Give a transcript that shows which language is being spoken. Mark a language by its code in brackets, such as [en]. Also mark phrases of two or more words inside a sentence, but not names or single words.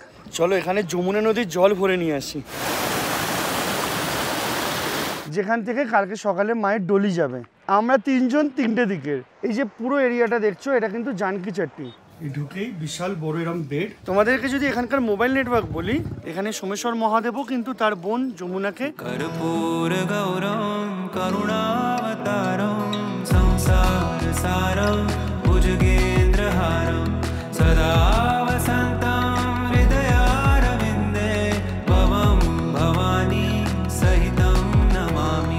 [bn] চলো এখানে যমুনা নদীর জল ভরে নিয়ে আসি, যেখান থেকে কালকে সকালে মায়ের ডলি যাবে। আমরা 3 জন 3টে দিকের। এই যে পুরো এরিয়াটা দেখছো, এটা কিন্তু জানকি চাট্টি। ঢুকেই বিশাল বড় এরম বেড। তোমাদেরকে যদি এখানকার মোবাইল নেটওয়ার্ক বলি, এখানে সোমেশ্বর মহাদেবও কিন্তু তার বোন যমুনাকে [sa] कर्पूर गौरम करुणावतारम संसार सारम भुजगेन्द्रहारम सदा वसन्तं हृदयारविन्दे भवं भवानी सहितं नमामि।